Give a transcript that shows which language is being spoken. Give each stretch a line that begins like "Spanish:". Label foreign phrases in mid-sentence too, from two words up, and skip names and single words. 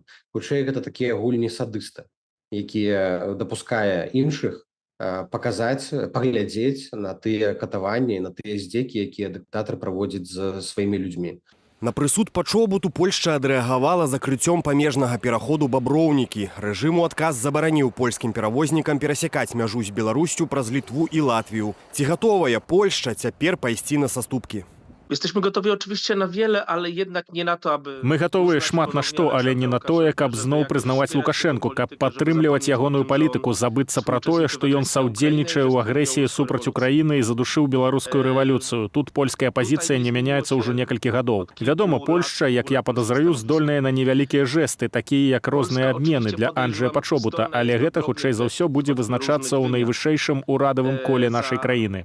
Belarusian: Хутчэй, гэта такія гульні садыста, якія дапускае іншых паказаць, паглядзець на тыя катаванні, на тыя здзекі, якія дыктатар праводзіць з сваімі людзьмі. На прысуд Пачобуту Польшча адрэагавала закрыццём памежнага пераходу Баброўнікі. Рэжым у адказ забараніў польскім перавознікам перасякаць мяжу з Беларусю праз Літву і Латвію. Ці гатовая Польшча цяпер пайсці на саступкі?
Polish: Jesteśmy gotowi oczywiście na wiele, ale jednak nie na to, aby...
Belarusian: Мы гатовыя шмат на што, але не на тое, каб зноў прызнаваць Лукашэнку, каб падтрымліваць ягоную палітыку, забыцца пра тое, што ён саўдзельнічае ў агрэсіі супраць Украіны і задушыў беларускую рэвалюцыю. Тут польская пазіцыя не мяняецца ўжо некалькі гадоў. Вядома, Польшча, як я падазраю, здольная на невялікія жэсты, такія як розныя абмены для Анджэя Пачобута, але гэта, хутчэй за ўсё, будзе вызначацца ў найвышэйшым урадавым коле нашай краіны.